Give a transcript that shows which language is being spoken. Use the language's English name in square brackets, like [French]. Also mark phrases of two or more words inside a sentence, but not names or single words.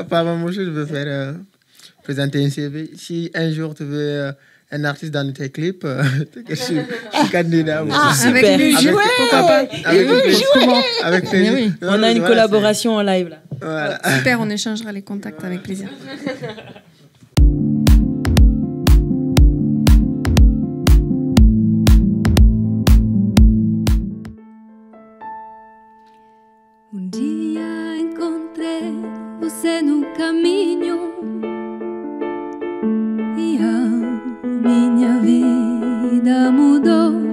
[French] Pas m'embaucher, je veux faire présenter un CV. Si un jour tu veux un artiste dans tes clips, je suis candidat. Avec lui, pourquoi pas? Avec plaisir. Oui. On a une collaboration en live là. Voilà. Super, on échangera les contacts avec plaisir. [Portuguese] Um dia encontrei você no caminho e a minha vida mudou.